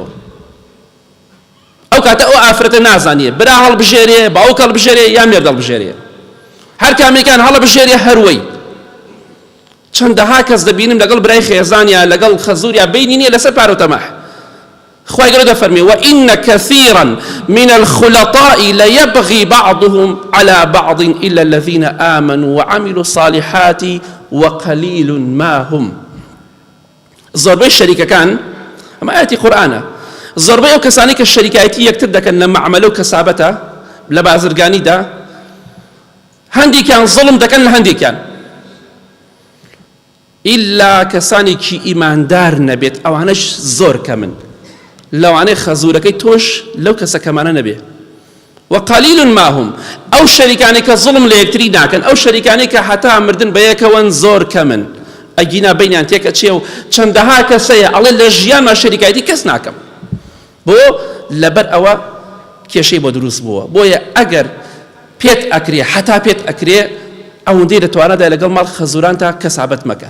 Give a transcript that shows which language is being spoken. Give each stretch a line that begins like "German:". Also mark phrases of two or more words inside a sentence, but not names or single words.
Central Kurdish: ئەو کاتە ئەو ئافرەتە نازانیە برا هەڵبژێرێ، باوک هەڵبژێرێ، یا مێرد هەڵبژێرێ، هەر کامێکان هەڵبژێرێ هەروەی. چەندەها کەس دەبینم لەگەڵ برای خێزانیا، لەگەڵ خەزوریا بینی نییە لەسەر پارە و تەماح. خواهی گەورە دەفەرمێ
Arabic: وإن كثيرا من الخلطاء ليبغي بعضهم على بعض إلا الذين آمنوا وعملوا الصالحات وقليل ما هم.
Central Kurdish: زۆربەی شەریکەکان ئەمە ئاەتی قورئانە، زۆربەی ئەو کەسانی کە شەریکایەتی یەکتر دەکەن لە مەعامەلە و کەسابەتە لە بازرگانیدا، هەندێکیان زڵم دەکەن لە هەندێکیان، ئیلا کەسانێکی ئیماندار نەبێت ئەوانەش زۆر کەمن، لەوانەی خەزوورەکەی تۆش لەو کەسە کەمانە نەبێ.
Arabic: وقلیل ما هم،
Central Kurdish: ئەو شەریکانی کە زڵم لە یەکتری ناکەن، ئەو شەریکانی کە حتا مردن بە یەکەوەن زۆر کەمن، ئەگینا بینیان تێکەچێ و چەندەها کەسەیە ئەڵێ لە ژیانما شەریکایەتی کەس ناکەم، بۆ لەبەر ئەوە کێشەی بۆ دروست بووە. بۆیە ئەگەر پێت ئەکرێ حتا پێت ئەکرێ ئەوەندەی دەتوانێت لەگەڵ ماڵ خەزوران تا کەسابەت مەکە.